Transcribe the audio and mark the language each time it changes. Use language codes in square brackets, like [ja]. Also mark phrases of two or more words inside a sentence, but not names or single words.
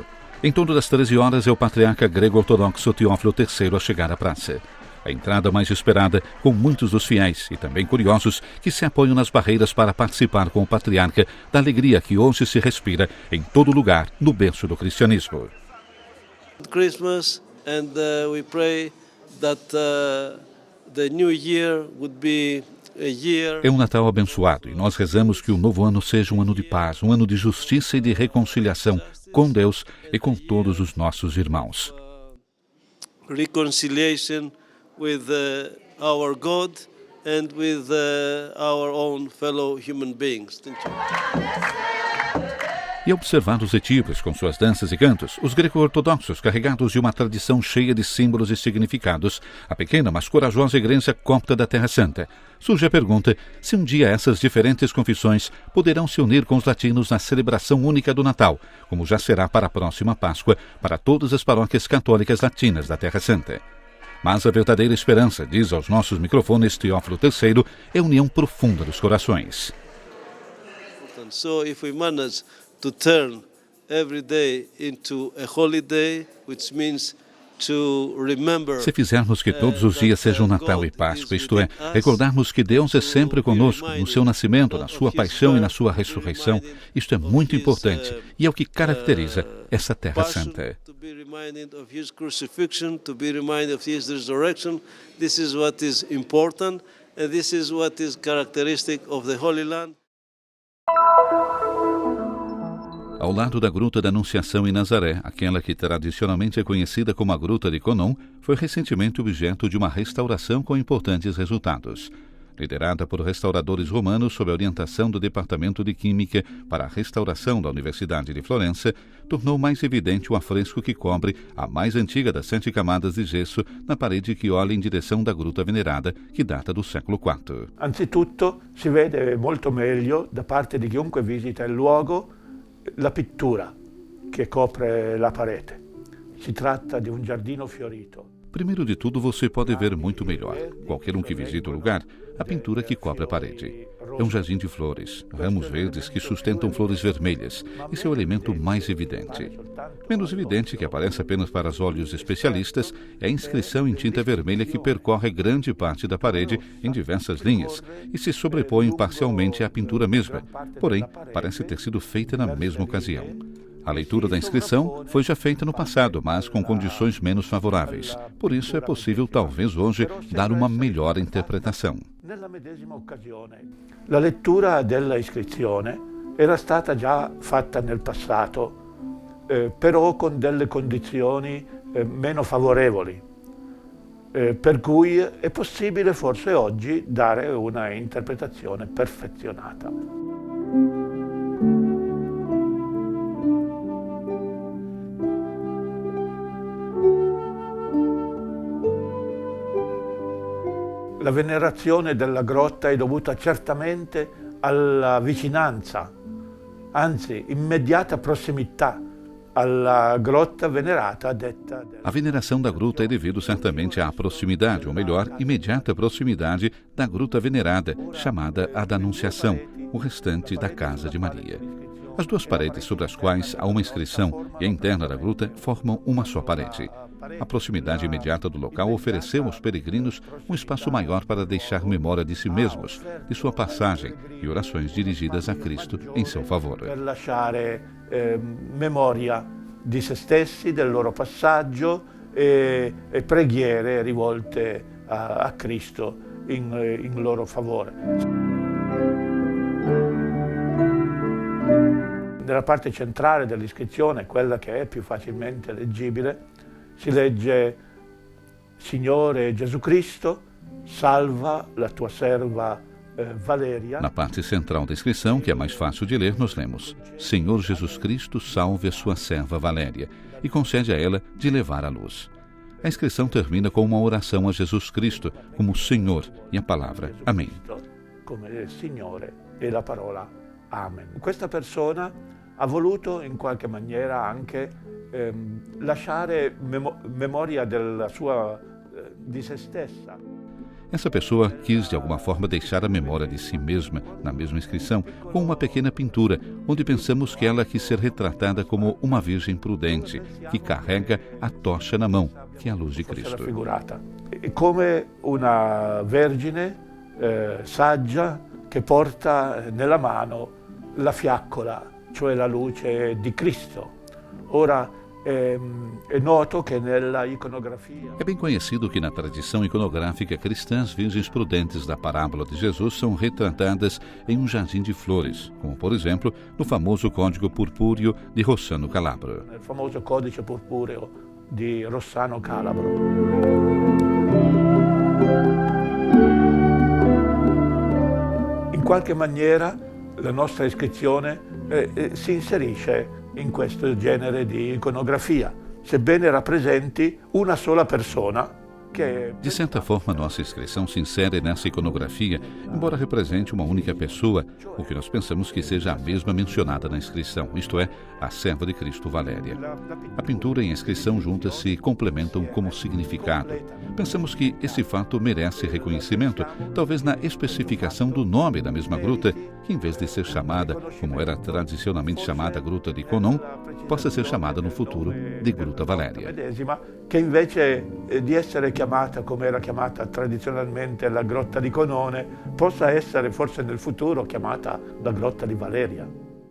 [pt] Em torno das 13 horas é o patriarca grego-ortodoxo Teófilo III a chegar à praça. A entrada mais esperada, com muitos dos fiéis e também curiosos que se apoiam nas barreiras para participar com o patriarca da alegria que hoje se respira em todo lugar no berço do cristianismo. [en] Christmas and we pray that the new year would be a year. [pt] É um Natal abençoado e nós rezamos que o novo ano seja um ano de paz, um ano de justiça e de reconciliação com Deus e com todos os nossos irmãos. [en] Reconciliation with our God and with our own fellow human beings. [pt] E observar os etíopes com suas danças e cantos, os greco-ortodoxos carregados de uma tradição cheia de símbolos e significados, a pequena mas corajosa igreja copta da Terra Santa, surge a pergunta se um dia essas diferentes confissões poderão se unir com os latinos na celebração única do Natal, como já será para a próxima Páscoa para todas as paróquias católicas latinas da Terra Santa. Mas a verdadeira esperança, diz aos nossos microfones Teófilo III, é a união profunda dos corações. [en] So if we manage to turn every day into a holiday, which means to remember. [pt] Se fizermos que todos os dias sejam Natal e Páscoa, isto é, recordarmos que Deus é sempre conosco, no seu nascimento, na sua paixão e na sua ressurreição, isto é muito importante e é o que caracteriza essa Terra Santa. [en] To be reminded of his crucifixion, to be reminded of his resurrection. This is what is important, and this is what is characteristic of the Holy Land. [pt] Ao lado da Gruta da Anunciação em Nazaré, aquela que tradicionalmente é conhecida como a Gruta de Conon, foi recentemente objeto de uma restauração com importantes resultados. liderada por restauradores romanos sob a orientação do Departamento de Química para a Restauração da Universidade de Florença, tornou mais evidente o afresco que cobre a mais antiga das 7 camadas de gesso na parede que olha em direção da Gruta Venerada, que data do século IV. [it] Anzitutto si vede molto meglio da parte di chiunque visita il luogo la pittura che copre la parete. Si tratta di un giardino fiorito. [pt] Primeiro de tudo, você pode ver muito melhor, qualquer um que visite o lugar, a pintura que cobre a parede. É um jardim de flores, ramos verdes que sustentam flores vermelhas. Esse é o elemento mais evidente. Menos evidente, que aparece apenas para os olhos especialistas, é a inscrição em tinta vermelha que percorre grande parte da parede em diversas linhas e se sobrepõe parcialmente à pintura mesma, porém parece ter sido feita na mesma ocasião. A leitura da inscrição foi já feita no passado, mas com condições menos favoráveis. Por isso é possível, talvez hoje, dar uma melhor interpretação. [it] Nella medesima occasione, la lettura della iscrizione era stata già fatta nel passato, però con delle condizioni meno favorevoli, per cui è possibile forse oggi dare una interpretazione perfezionata. La venerazione della grotta è dovuta certamente alla vicinanza, anzi immediata prossimità alla grotta venerata detta. [pt] A veneração da gruta é devido certamente à proximidade, ou melhor, imediata proximidade da gruta venerada, chamada a da Anunciação, o restante da Casa de Maria. As duas paredes sobre as quais há uma inscrição e a interna da gruta formam uma só parede. A proximidade imediata do local ofereceu aos peregrinos um espaço maior para deixar memória de si mesmos, de sua passagem e orações dirigidas a Cristo em seu favor. [it] Per lasciare memoria di se stessi, del loro passaggio e preghiere rivolte a Cristo in loro favore. Nella parte centrale dell'iscrizione, quella che è più facilmente leggibile, si legge: Signore Gesù Cristo, salva la tua serva Valéria. [pt] Na parte central da inscrição, que é mais fácil de ler, nós lemos: Senhor Jesus Cristo, salve a sua serva Valéria, e concede a ela de levar a luz. A inscrição termina com uma oração a Jesus Cristo, como Senhor e a palavra Amém. [it] Come il Signore e la parola Amen. Questa persona ha voluto in qualche maniera anche lasciare memoria della sua, di se stessa. [pt] Essa pessoa quis de alguma forma deixar a memória de si mesma na mesma inscrição com uma pequena pintura, onde pensamos que ela quis ser retratada como uma virgem prudente que carrega a tocha na mão, que é a luz de Cristo. [it] Raffigurata come una vergine saggia che porta nella mano la fiaccola, cioè la luce di Cristo. Ora é noto que nella iconografia. [pt] É bem conhecido que na tradição iconográfica cristã as virgens prudentes da parábola de Jesus são retratadas em um jardim de flores, como por exemplo no famoso Código Purpúreo de Rossano Calabro. [it] Nel famoso Codice Purpureo di Rossano Calabro. In qualche maniera la nostra iscrizione si inserisce in questo genere di iconografia, sebbene rappresenti una sola persona. [pt] De certa forma, nossa inscrição se insere nessa iconografia, embora represente uma única pessoa, o que nós pensamos que seja a mesma mencionada na inscrição, isto é, a serva de Cristo Valéria. A pintura e a inscrição juntas se complementam como significado. Pensamos que esse fato merece reconhecimento, talvez na especificação do nome da mesma gruta, que em vez de ser chamada, como era tradicionalmente chamada a Gruta di Conon, possa ser chamada no futuro de Gruta Valéria. [it] Che invece di essere chiamata come era chiamata tradizionalmente la Grotta di Conone, possa essere forse nel futuro chiamata la Grotta di Valeria.